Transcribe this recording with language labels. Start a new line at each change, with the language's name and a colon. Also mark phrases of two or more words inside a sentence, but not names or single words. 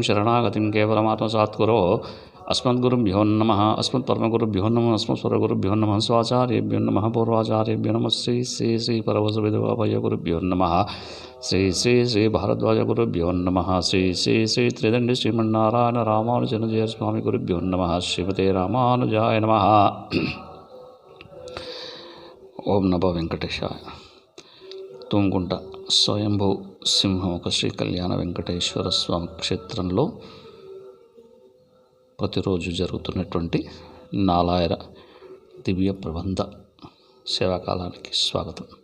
Sanskrit: शरणागतिं केवलमात्मसात्कुरो अस्मद्गुरुभ्यो नमः अस्मत्परमगुरुभ्यो नमः अस्मत्परगुरुभ्यो नमः स्वाचार्येभ्यो नमः पूर्वाचार्येभ्यो नमः श्री श्री श्री परमसविधुवाभयगुरुभ्यो नमः श्री श्री श्री भारद्वाजगुरुभ्यो नमः श्री श्री श्री त्रिदण्डी श्रीमन्नारायण रामानुजनजय स्वामी गुरुभ्यो नमः श्रीमते रामानुजाय नमः। ఓం నమో వెంకటేశాయ.
Telugu: తుంగుంట స్వయంభూ సింహముఖ శ్రీ కళ్యాణ వెంకటేశ్వర స్వామి క్షేత్రంలో ప్రతిరోజు జరుగుతున్నటువంటి నాలాయర దివ్య ప్రబంధ సేవాకాలానికి స్వాగతం.